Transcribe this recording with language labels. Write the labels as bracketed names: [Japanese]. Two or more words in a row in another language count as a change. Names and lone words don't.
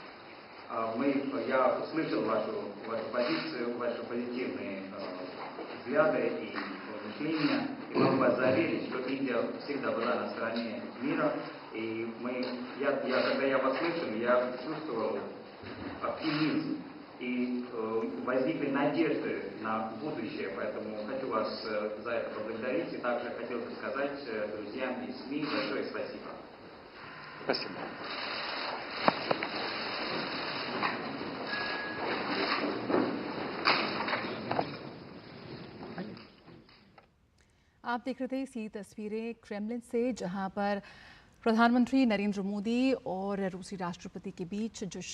[Russian] Я услышал вашу позицию, ваши позитивные взгляды и мышления, и могу вас заверить, что Индия всегда была на стороне мира, и когда я вас слышал, я чувствовал оптимизм, и возникли надежды на будущее, поэтому хочу вас за это поблагодарить, и также хотел бы сказать друзьям из СМИ большое спасибо. Спасибо. [Hindi] आप देख रहे थे इसी तस्वीरें क्रेमलिन से, जहां पर प्रधानमंत्री नरेंद्र मोदी और रूसी राष्ट्रपति के बीच जो